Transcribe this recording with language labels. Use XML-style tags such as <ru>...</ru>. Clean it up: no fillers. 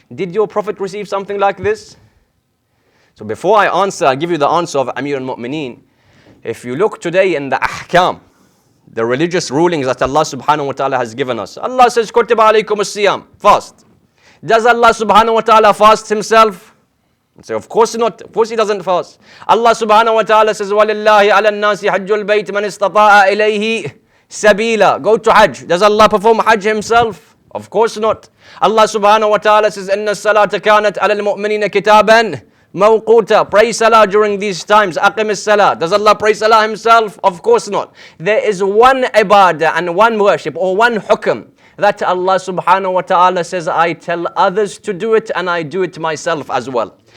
<en>Did your Prophet receive something like this? So before I answer, I'll give you the answer of Amir al-Mu'mineen. If you look today in the ahkam, the religious rulings that Allah subhanahu wa ta'ala has given us. Allah says,</en> <ar>Kutiba alaykum as-siyam,</ar> <en>fast. Does Allah subhanahu wa ta'ala fast himself? So of course not. Of course he doesn't fast. Allah subhanahu wa ta'ala says,</en> <ar>وَلِلَّهِ عَلَى النَّاسِ حَجُّ الْبَيْتِ مَنِ اسْتَطَاعَ إِلَيْهِ سَبِيلًا.</ar> <en>Go to Hajj. Does Allah perform Hajj himself? Of course not. Allah subhanahu wa ta'ala says,</en> <ar>إِنَّ الصَّلَاةَ كَانَتْ عَلَى الْمُؤْمِنِينَ كِتَابًا Mawquta,</ar> <en>pray salah during these times.</en> <ar>Aqim as-salah.</ar> <en>Does Allah pray salah himself? Of course not. There is one ibadah and one worship or one hukm that Allah subhanahu wa ta'ala says, I tell others to do it and I do it myself as well.</en>